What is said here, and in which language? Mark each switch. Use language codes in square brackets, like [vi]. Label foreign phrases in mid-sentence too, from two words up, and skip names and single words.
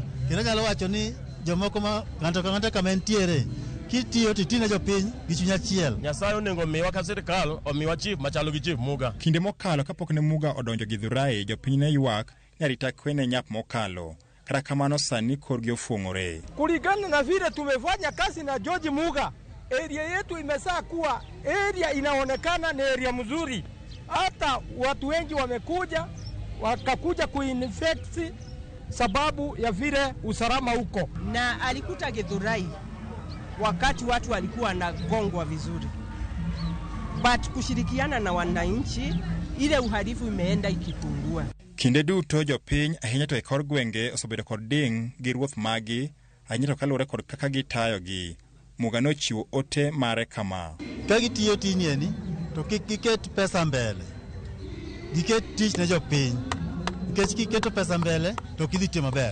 [luo] Kendo nyalo wacho ni jomoko ma ng'ato kama entiere kitiyo titina jopiny gi chuny achiel. Nyasaye onego miwa ka sirkal omiwa chief machalo gi Chief Muga. Kinde mokalo kapok ne Muga odonjo Githurai, jopiny ne ywak ni arita kwe ne nyap mokalo. Kata kamano sani korgi ofuong'ore. [sw] Kulingana na vile tumefanya kazi na George Muga, area yetu imesaa kuwa area inaonekana ni area mzuri. Hata watu wengi wakakuja kuinfect sababu ya vile usalama huko. Na alikuta Githurai wakati watu walikuwa na gongwa vizuri. But kushirikiana na wananchi, ile uhalifu imeenda ikipungua. [luo] Kinde duto jopiny ahinya to e kor gwenge osebedo kod ding' gi ruoth magi ahinya to kaluwore kod kaka gitayogi. Muga nochiwo ote mare kama: ka gitiyo tinieni to kik giket pesa mbele, giket tich ne jopiny. Nikech kiketo pesa mbele to kidhi tiyo maber.